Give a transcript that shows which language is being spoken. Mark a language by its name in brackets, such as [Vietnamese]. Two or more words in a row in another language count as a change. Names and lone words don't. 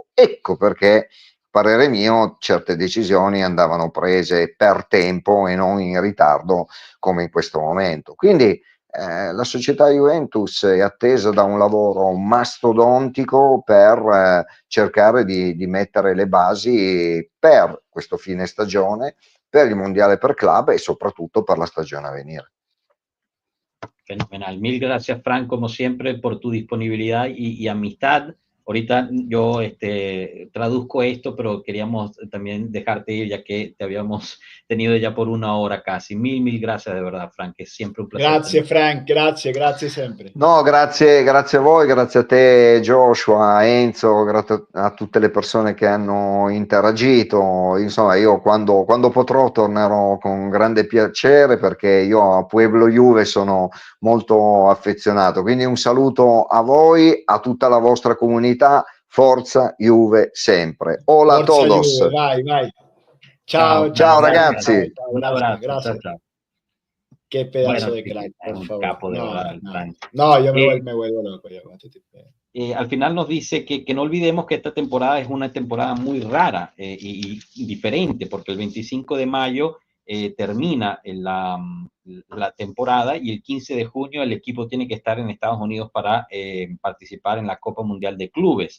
[Italian] Ecco perché, parere mio, certe decisioni andavano prese per tempo e non in ritardo come in questo momento. Quindi la società Juventus è attesa da un lavoro mastodontico per cercare di mettere le basi per questo fine stagione, per il mondiale per club e soprattutto per la stagione a venire. [Spanish] Fenomenal. Mil gracias, Frank, como siempre, por tu disponibilidad y amistad. Ahorita yo traduzco esto, pero queríamos también dejarte ir, ya que te habíamos tenido ya por 1 hora casi. Mil gracias de verdad, Frank. Es siempre un placer. [Italian] Grazie, Frank. Grazie sempre. No, grazie a voi, grazie a te, Joshua, Enzo, grazie a tutte le persone che hanno interagito. Insomma, io quando potrò tornerò con grande piacere, perché io a Pueblo Juve sono molto affezionato. Quindi un saluto a voi, a tutta la vostra comunità. Forza Juve sempre. [Spanish] Hola a todos. [Italian] Juve, vai. Ciao, ciao ragazzi. Ciao, [Spanish] un abrazo. gracias. Chao. Qué pedazo Bueno, de crack, es por un favor. capo de verdad, Frank. No, yo me vuelvo loco. Al final nos dice que no olvidemos que esta temporada es una temporada muy rara y diferente, porque el 25 de mayo termina la temporada y el 15 de junio el equipo tiene que estar en Estados Unidos para participar en la Copa Mundial de Clubes.